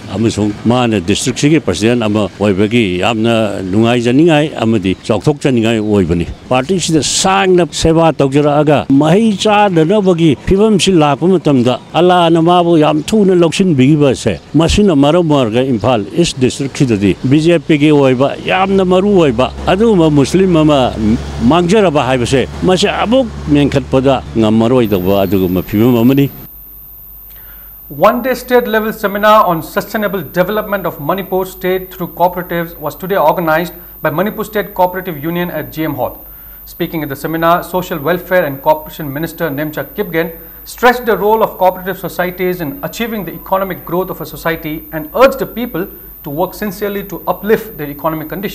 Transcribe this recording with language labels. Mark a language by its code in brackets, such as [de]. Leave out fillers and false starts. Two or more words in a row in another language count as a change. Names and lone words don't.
[mni] amasung mana district sigi president ama oibagi amna nungai janingai amadi chokthok janingai oibani party sida sangna seva tawjara aga mahi cha dana bagi phibam si lakpa matamda ala na mabu yam thuna loksin bigiba se masina maramarga Imphal East District sidadi BJP gi oiba yamna maru oiba aduma muslim mama mangjaraba haibase mase abuk menkhatpada ngamaroi daba aduguma phibam amani. [en] One-day state-level seminar on sustainable development of Manipur state through cooperatives was today organized by Manipur State Cooperative Union at GM Hall. Speaking at the seminar, Social Welfare and Corporation Minister Nemcha Kipgen stressed the role of cooperative societies in achieving the economic growth of a society and urged the people to work sincerely to uplift their economic condition.